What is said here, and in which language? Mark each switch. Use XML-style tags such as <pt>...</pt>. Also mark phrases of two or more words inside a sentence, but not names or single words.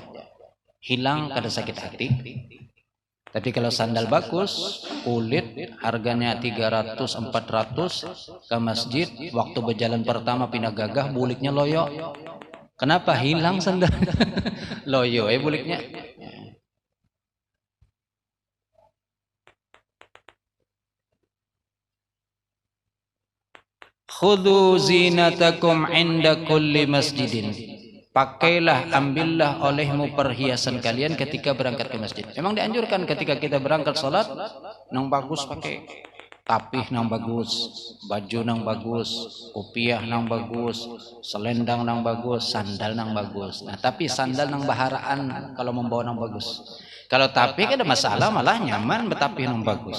<bjn>Hilang kada sakit hati. Tapi kalau sandal bagus, kulit harganya 300 400 ke masjid, waktu berjalan pertama pindah gagah, buliknya loyo. Kenapa hilang sandal? Loyo buliknya.</bjn> <ar>Khudhu zinatakum inda kulli masjidin.</ar> <id>Pakailah, ambillah olehmu perhiasan kalian ketika berangkat ke masjid. Memang dianjurkan ketika kita berangkat salat,</id> <bjn>nang bagus pakai tapih nang bagus, baju nang bagus, kopiah nang bagus, selendang nang bagus, sandal nang bagus. Nah, tapi sandal nang baharaan kalau membawa nang bagus. Kalau tapih ada masalah, malah nyaman betapih nang bagus.</bjn>